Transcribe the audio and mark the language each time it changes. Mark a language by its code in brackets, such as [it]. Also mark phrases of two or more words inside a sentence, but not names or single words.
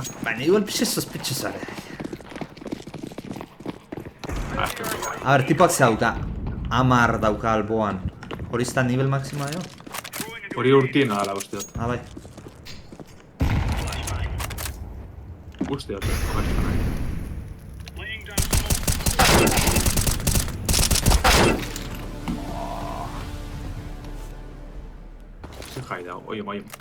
[eu] Baina igual pixe sospitxosare. A ber, tipoak ze dauka. 10 dauka alboan. Hori ez da nivel maximoa jo? Hori urtiena dala uste dut. Ah, bai. Uste dut. [en] Laying down smoke. [eu] Zer jai da, oiem.